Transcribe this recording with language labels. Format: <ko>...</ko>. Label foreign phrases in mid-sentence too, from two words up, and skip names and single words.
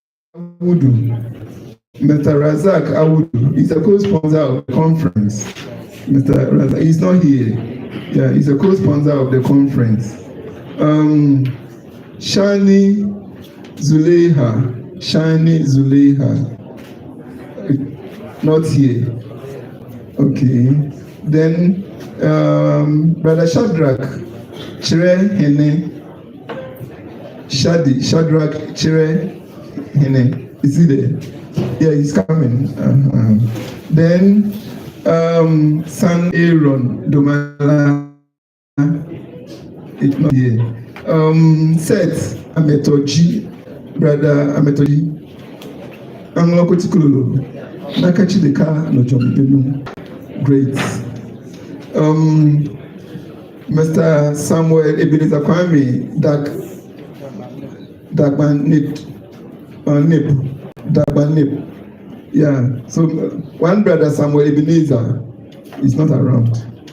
<en>Awudu. Mr. Razak Awudu is a co-sponsor of the conference. Mr. Razak, he's not here. Yeah, he's a co-sponsor of the conference. Shani Zuleha, not here. Okay. Then Brother Shadrach Chire Hene. Shadrach Chire Hene. Is he there? Yeah, he's coming. Then San Aaron Domala. It's not here. Seth Ametoji, Brother Ametoji. Anglo Kotikululu. Nakachi Deka no Jomibenu. Great. Mr. Samuel Ebenezer Kwame Dagbanip. Yeah. So one brother Samuel Ebenezer is not around.</en>